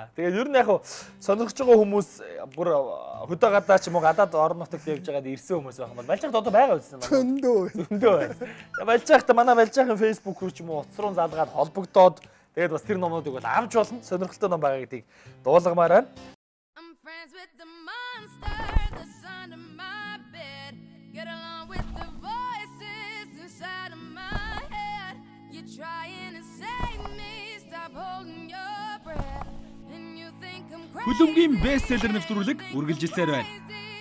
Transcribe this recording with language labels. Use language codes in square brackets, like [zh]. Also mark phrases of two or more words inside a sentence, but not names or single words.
[mn] Тэгээд ер нь яг сонирхож байгаа хүмүүс бүр хөдөө гадаа ч юм уу гадаад орон нутагт явж байгаад ирсэн хүмүүс байх юм бол Балжахад одоо байгаа үсэн байна. Зөндөө байна. Балжахад манай Балжахын Facebook руу ч юм уу утас руу залгаад холбогдоод тэгээд бас тэр номнуудыг бол авч болно. Сонирхолтой ном байгаа гэдгийг дуулгамаар байна. [en] Friends with the monster that's under my bed. Get along with the voices inside of my head. You're trying to save me, stop holding your breath. And you think I'm crazy. [mn] Хүлэмгийн бестселлер нэвтрүүлэг үргэлжилсээр байна.